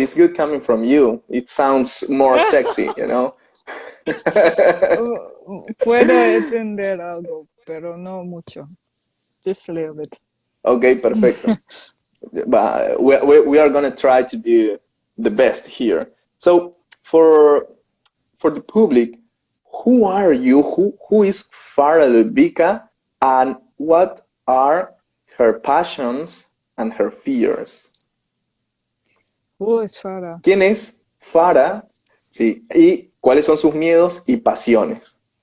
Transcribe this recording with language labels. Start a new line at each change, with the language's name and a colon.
English: It's good coming from you. It sounds more sexy, you know?
Spanish: Puedo entender algo, pero no mucho.
English: Just a little bit.
Spanish: Okay, perfecto.
English: But we are gonna try to do the best here. So for the public, who are you? Who is Farah Ludvika, and what are her passions and her fears? Who is Farah?
Spanish: ¿Quién es Farah? Sí, y cuáles son sus miedos y pasiones.